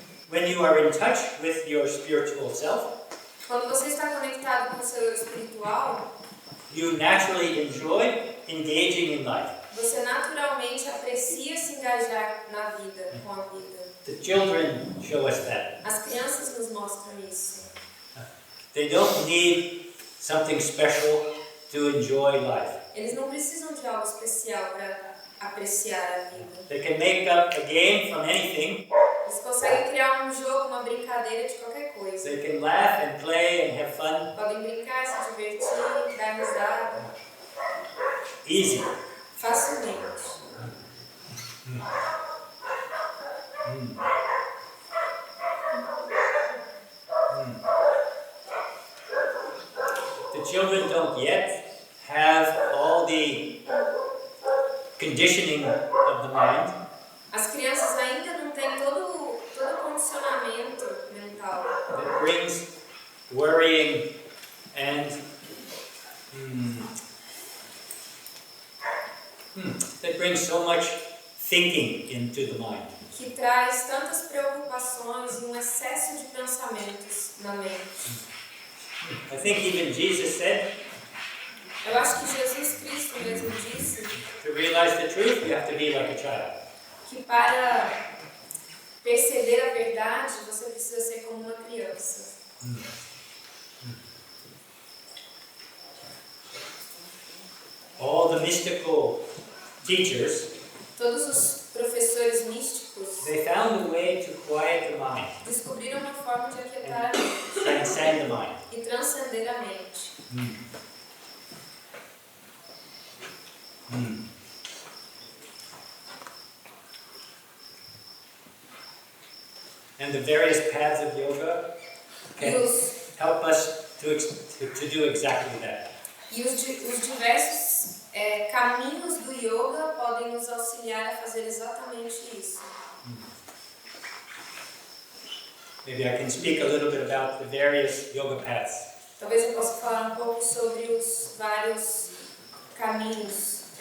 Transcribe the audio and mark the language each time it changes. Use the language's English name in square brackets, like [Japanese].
[English] When you are in touch with your spiritual self, [Portuguese] quando você está conectado com o seu espiritual, [English] you naturally enjoy engaging in life. [Portuguese] você naturalmente aprecia se engajar na vida, com a vida. [English] The children show us that. [Portuguese] As crianças nos mostram isso. [English] They don't need something special to enjoy life. [Portuguese] Eles não precisam de algo especial para apreciar a vida. [English] They can make up a game from anything. [Portuguese] Eles conseguem criar um jogo, uma brincadeira de qualquer coisa. [English] They can laugh and play and have fun. [Portuguese] Podem brincar, se divertir, dar risada. [English] Easy. [Portuguese] Facilmente. [English] The children don't yet have all the conditioning of the mind. [Portuguese] As crianças ainda não têm todo o condicionamento mental [English] That brings worrying and that brings so much thinking into the mind. [Portuguese] que traz tantas preocupações e um excesso de pensamentos na mente. [English] I think even Jesus said, [Portuguese] Eu acho que Jesus Cristo mesmo disse [English] to realize the truth, you have to be like a child. [Portuguese] que para perceber a verdade você precisa ser como uma criança. [English] All the mystical teachers, [Portuguese] Todos os professores místicos [English] they found a way to quiet the mind, [Portuguese] descobriram uma forma de aquietar a mente [English] transcend the mind. [Portuguese] e transcender a mente. [English] And the various paths of yoga [Portuguese] E [English] can help us to do exactly that. [Portuguese] os diversos caminhos do yoga podem nos auxiliar a fazer exatamente isso. [English] Maybe I can speak a little bit about the various yoga paths. [Portuguese] Talvez eu possa falar um pouco sobre os vários caminhos.